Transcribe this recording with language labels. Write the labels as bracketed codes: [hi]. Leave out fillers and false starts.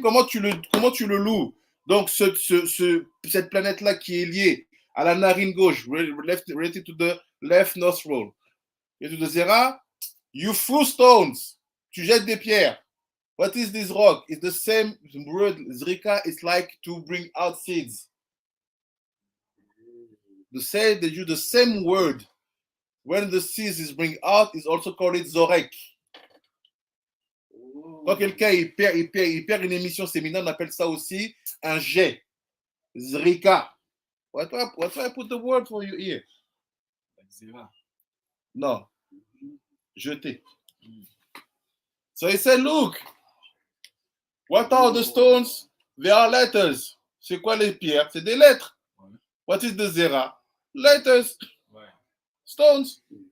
[fr] Comment tu le loues? Donc, cette planète-là qui est liée à la narine gauche, [en] related to the left nostril, related to the Zera, you threw stones. [fr] Tu jettes des pierres. [en] What is this rock? It's the same word. Zrika is like to bring out seeds. They use the same word. When the seeds is bring out, is also called it Zorek. [fr] Quand quelqu'un il perd une émission séminaire, on appelle ça aussi un jet. [he] Zrika. [en] What do I put the word for you here? No. Jeter. So he said, look, what are the stones? They are letters. [fr] C'est quoi les pierres? C'est des lettres. [en] What is the zera? Letters. Stones.